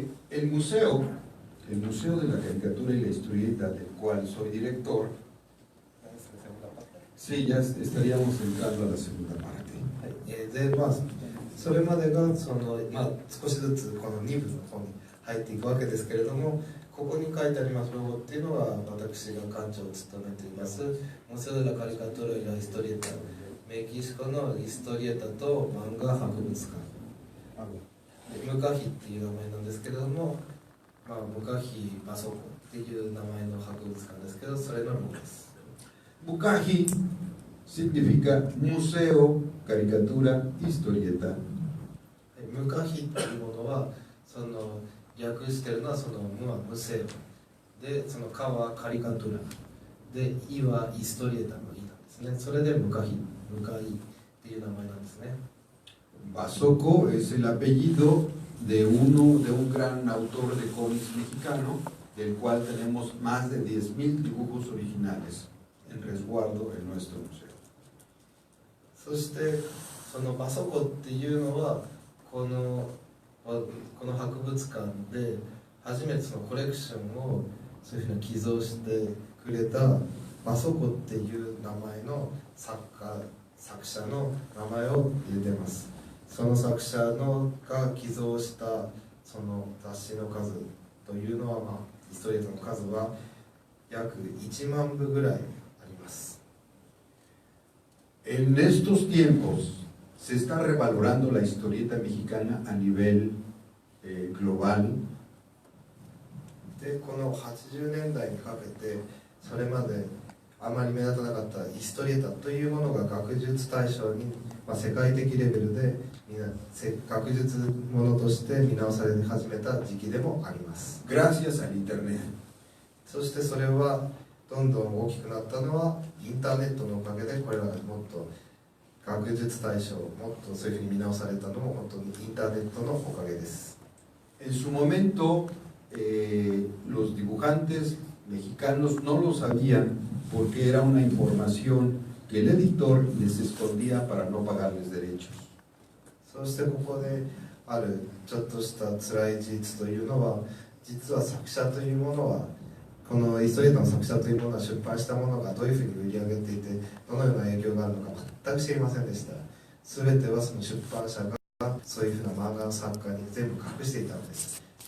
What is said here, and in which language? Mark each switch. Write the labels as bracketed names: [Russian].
[Spanish] El museo de la caricatura y la historieta del cual soy director, sí, ya estaríamos entrando a la segunda parte. [Japanese] でそれまでがその、少しずつこの2部の方に入っていくわけですけれども、ここに書いてありますロゴっていうのは私が館長を務めていますMuseo de la Caricatura y la Historieta、メキシコのヒストリエタと漫画博物館、ムカヒっていう名前なんですけれども、ムカヒバソコっていう名前の博物館ですけど、それのロゴです。 [Spanish] Bucaji significa museo, caricatura, historieta. [Japanese] ムカヒっていうものはその訳してるのはそのムはムセオで、そのカはカリカトゥラで、イはヒストリエタのイなんですね。それでムカイっていう名前なんですね。 [Spanish] Basoco es el apellido de un gran autor de cómics mexicano, del cual tenemos más de 10,000 dibujos originales en resguardo en nuestro museo. [Japanese] そしてそのバソコっていうのはこの博物館で初めてそのコレクションをそういうふうに寄贈してくくれたマソコっていう名前の作者の名前を入れてます。その作者が寄贈したその雑誌の数というのは、ヒストリエータの数は約1万部ぐらいあります。 [Spanish] En estos tiempos se está revalorando la historieta mexicana a nivel global. [Japanese] でこの80年代にかけてそれまであまり目立たなかったヒストリエタというものが学術対象に、世界的レベルで学術ものとして見直され始めた時期でもあります。 [Spanish] Gracias al internet. [Japanese] そしてそれはどんどん大きくなったのはインターネットのおかげで、これらがもっと学術対象、もっとそういうふうに見直されたのも本当にインターネットのおかげです。 [Spanish] En su momento, los dibujantes mexicanos no lo sabían porque era una información que el editor les escondía para no pagarles derechos. [Japanese] そしてここであるちょっとした辛い事実というのは、実は作者というものは、このヒストリエータの作者というものは出版したものがどういうふうに売り上げていて、どのような影響があるのか全く知りませんでした。全てはその出版社がそういうふうな漫画の作家に全部隠していたのです。